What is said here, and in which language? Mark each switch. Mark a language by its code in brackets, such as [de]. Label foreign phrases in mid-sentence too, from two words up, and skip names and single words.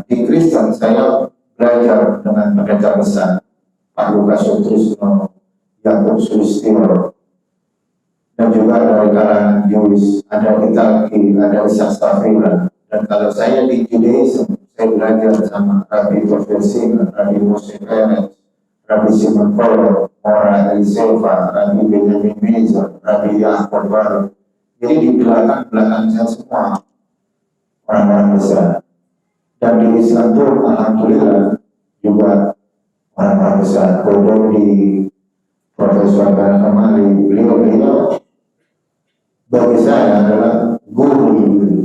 [id] Di Kristen saya belajar dengan pendeta besar Pak Lukas Sutrisno, Yakub Sulistyo, dan juga dari kalangan Jewish, ada Italki, ada Ishak Stafila. Dan kalau saya di Judaism, saya belajar sama Rabbi Profesina, Rabbi Moshe Peretz, Rabbi Simon Polo, Mora Eliseva, Rabbi Benjamin Meza, Rabbi Yaakov Baru. Jadi di belakang saya semua orang-orang besar. Dan di Islam itu alhamdulillah juga orang-orang besar. Kodok di Profesor Barat Kamali, beliau bagi saya adalah guru.